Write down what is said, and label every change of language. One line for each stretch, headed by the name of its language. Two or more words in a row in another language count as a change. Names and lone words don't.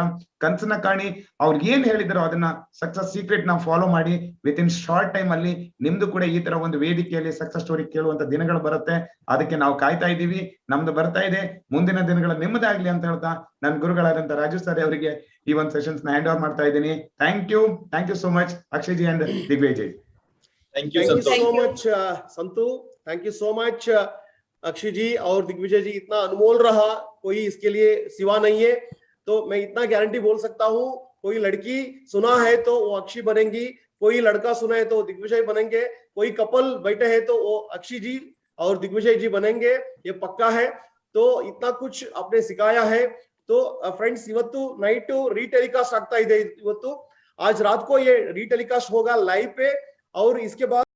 Kannada: ಕನ್ಸನ್ನ ಕಾಣಿ, ಅವ್ರು ಏನ್ ಹೇಳಿದಾರೋ ಅದನ್ನ
English: success secret
Kannada: ನಾವು ಫಾಲೋ ಮಾಡಿ
English: within short time
Kannada: ಅಲ್ಲಿ ನಿಮ್ದು ಕೂಡ ಈ ತರ ಒಂದು ವೇದಿಕೆಯಲ್ಲಿ
English: success story
Kannada: ಕೇಳುವಂತ ದಿನಗಳು ಬರುತ್ತೆ. ಅದಕ್ಕೆ ನಾವು ಕಾಯ್ತಾ ಇದ್ದೀವಿ. ನಮ್ದು ಬರ್ತಾ ಇದೆ. ಮುಂದಿನ ದಿನಗಳ ನಿಮ್ಮದಾಗ್ಲಿ ಅಂತ ಹೇಳ್ತಾ ನನ್ನ ಗುರುಗಳಾದಂತ ರಾಜು ಸರ್ ಅವರಿಗೆ ಈ ಒಂದು ಸೆಷನ್ಸ್ ನ
English: hand over
Kannada: ಮಾಡ್ತಾ ಇದ್ದೀನಿ.
English: thank you so much Akshay ji and Digvijay ji. thank you Thank you Thank so you.
Hindi: much संतु,
English: thank you so much
Hindi: अक्षय जी और दिग्विजय जी. इतना अनमोल रहा, कोई इसके लिए सिवा नहीं है. तो मैं इतना गारंटी बोल सकता हूँ, कोई लड़की सुना है तो वो अक्षय बनेंगी, कोई लड़का सुना है तो दिग्विजय बनेंगे, कोई कपल बैठे हैं तो वो अक्षय जी और दिग्विजय जी बनेंगे, ये पक्का है. तो इतना कुछ आपने सिखाया है. तो फ्रेंड्स,
Kannada: ಇವತ್ತು
English: night retelecast
Kannada: ಆಗ್ತಾ ಇದೆ.
Hindi: ಇವತ್ತು आज रात को ये रीटेलिकास्ट होगा लाइव पे, और इसके बाद